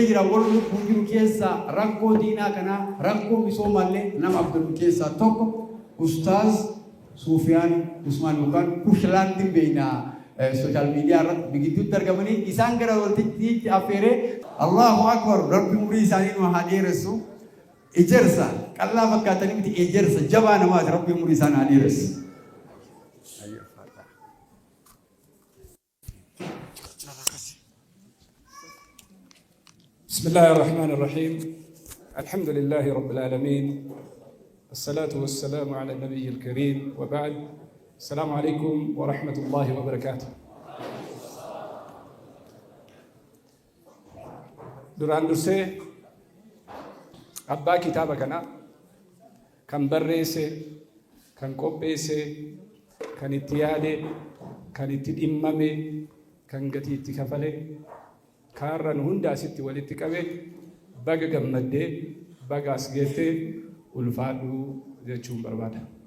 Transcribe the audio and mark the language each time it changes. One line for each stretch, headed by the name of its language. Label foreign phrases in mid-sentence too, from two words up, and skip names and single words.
Oromo: jira warri lubbuu jiru keessaa rakkoo diinaa kanaa rakkoo misoomallee nama abdatu keessaa tokko ustaaz Sufiyaan Usmaan yookaan Kushalaantiin beeynaa
English: sooshaal miidiyaa
Oromo: irratti bigidduutti argamanii isaan gara waltitti affeeree
Arabic: الله أكبر
Oromo: rabbi umurii isaanii nu haa dheeressu ejersa qallaa fakkaatanii miti ejersa jabaa namaati rabbi umurii isaanii haa dheeressu.
Arabic: بسم الله الرحمن الرحيم الحمد لله رب العالمين الصلاة والسلام على النبي الكريم وبعد السلام عليكم ورحمة الله وبركاته
Oromo: duraan dursee abbaa kitaaba kana kan barreesse kan qopheesse kan itti yaade kan itti dhimmame kan gatii itti kafale kaarran hunda asitti walitti qabe baga gammaddee baga as geettee ulfaadhu jechuun barbaada.